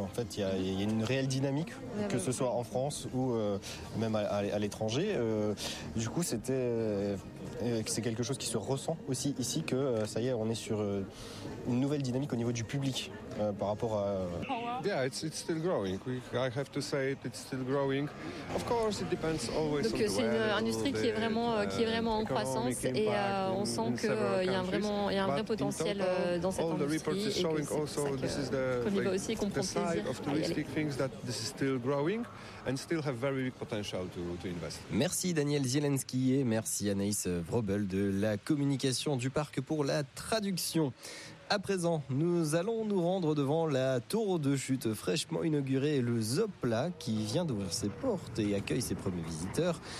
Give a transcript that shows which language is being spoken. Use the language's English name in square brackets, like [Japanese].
[French] En fait, il y a une réelle dynamique, que ce soit en France ou même à l'étranger. Du coup, c'était... C'est quelque chose qui se ressent aussi ici, que ça y est, on est sur une nouvelle dynamique au niveau du public par rapport à... [English] Yeah, it's still growing. I have to say it, it's still growing. Of course, it depends always. [French] Donc c'est une industrie qui est vraiment en croissance, et on sent qu'il y a un vrai potentiel dans cette industrie. [English] All the reports are showing also this is the side of touristic things that this is still growing and still have very big potential to invest. [French] Merci Daniel Zielinski et merci Anaïs Vrobel de la communication du parc pour la traduction. À présent, nous allons nous rendre devant la tour de chute fraîchement inaugurée, le Zopla, qui vient d'ouvrir ses portes et accueille ses premiers visiteurs.